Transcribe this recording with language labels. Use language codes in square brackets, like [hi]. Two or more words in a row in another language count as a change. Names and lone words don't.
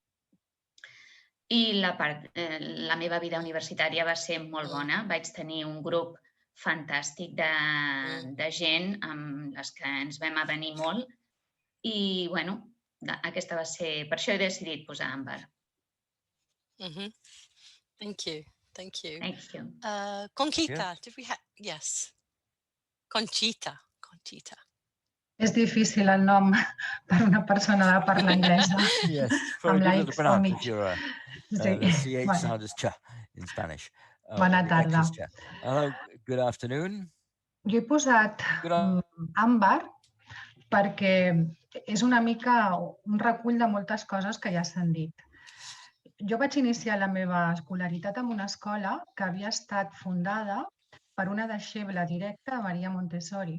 [ca] I la meva vida universitària va ser molt bona. Vaig tenir un grup fantàstic de gent amb les que ens vam avenir molt i, bueno, aquesta va ser... Per això he decidit posar àmbar. [en] Thank you. Thank you. Thank you. Conchita, did we have... Yes. Conchita. [ca] És difícil el nom per una persona de parla anglesa. [en] Yes, it's very difficult to pronounce if you're the CH sound is cha in Spanish. [ca] Bona tarda. [en] Hello, good afternoon. [ca] Jo he posat àmbar perquè és una mica un recull de moltes coses que ja s'han dit. Jo vaig iniciar la meva escolaritat en una escola que havia estat fundada per una deixeble directa de Maria Montessori.